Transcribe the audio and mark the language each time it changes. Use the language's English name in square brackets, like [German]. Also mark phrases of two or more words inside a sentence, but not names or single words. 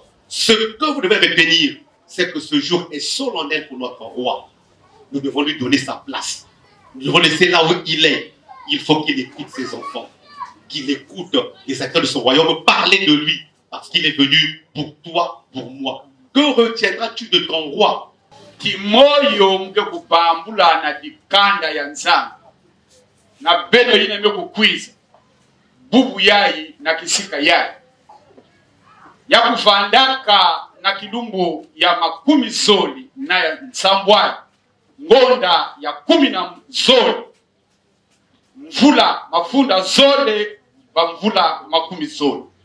[French] Ce que vous devez retenir, c'est que ce jour est solennel pour notre roi. Nous devons lui donner sa place. Nous devons laisser là où il est. Il faut qu'il écoute ses enfants, qu'il écoute les acteurs de son royaume parler de lui, parce qu'il est venu pour toi, pour moi. Que retiendras-tu de ton roi? [Kongo] Kimoyo mke kupambula na dikanda ya nzambi na beno yine mke kukwiza bubu yayi na kisika yayi ya kuvandaka na kidumbu ya makumi zoli na ya nsambwani ngonda ya 10 zoli mvula mafunda zole ba mvula makumi zoli